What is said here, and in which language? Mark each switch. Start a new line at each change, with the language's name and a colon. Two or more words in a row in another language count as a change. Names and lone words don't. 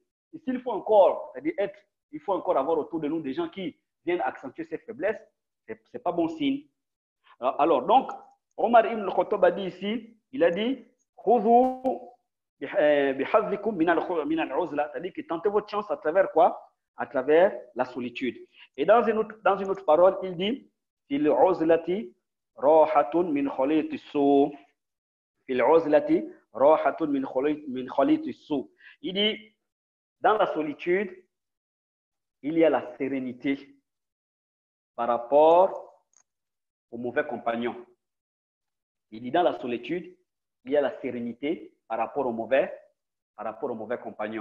French: Et s'il faut encore, c'est-à-dire il faut encore avoir autour de nous des gens qui viennent accentuer ces faiblesses, ce n'est pas bon signe. Alors, donc, Omar ibn Khattab a dit ici, il a dit, c'est-à-dire que tentez votre chance à travers quoi? À travers la solitude. Et dans une autre parole, il dit,
Arabic: في العزلة راحة من خلطة السوء. في العزلة راحة من خلطة السوء.
French: Il dit, dans la solitude, il y a la sérénité par rapport aux mauvais compagnons. Il dit, dans la solitude, il y a la sérénité par rapport aux mauvais compagnons.